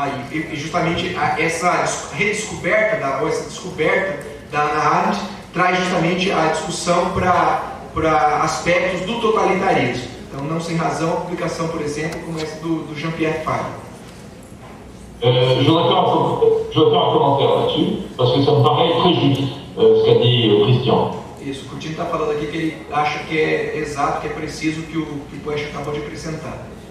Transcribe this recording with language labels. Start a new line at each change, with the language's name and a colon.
Portuguese: E justamente essa redescoberta, ou essa descoberta da Hannah Arendt traz justamente a discussão para aspectos do totalitarismo. Então, não sem razão, a publicação, por exemplo, como essa do Jean-Pierre Faye.
French: Je voudrais faire un commentaire là-dessus, parce que ça me paraît très juste ce qu'a dit Christian.
Portuguese: Isso, o Coutinho está falando aqui que ele acha que é exato, que é preciso o que o Poesch acabou de acrescentar.